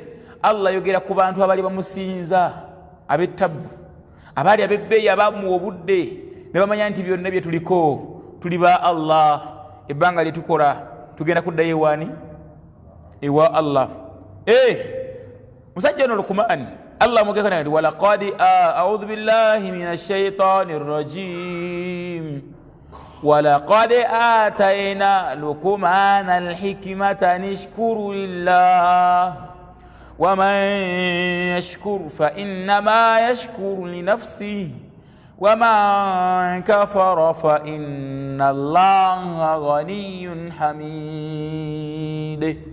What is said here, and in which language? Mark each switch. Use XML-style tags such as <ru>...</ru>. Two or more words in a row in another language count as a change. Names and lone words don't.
<lg>Allah yogera ku bantu abali bamusinza ab'ettabbu abaali ab'ebbeeyi abamuwa obudde ne bamanya nti byonna bye tuliko tuli ba Allah. Ebbanga lye tukola tugenda kuddayo ewaani ewa Allah. Musajja ono Luqman Allah amwogera nti</lg> <ar>ولقد أعوذ بالله من الشيطان الرجيم ولقد آتينا لقمان الحكمة نشكر لله ومن يشكر فإنما يشكر لنفسه ومن كفر فإن الله غني حميد.</ar>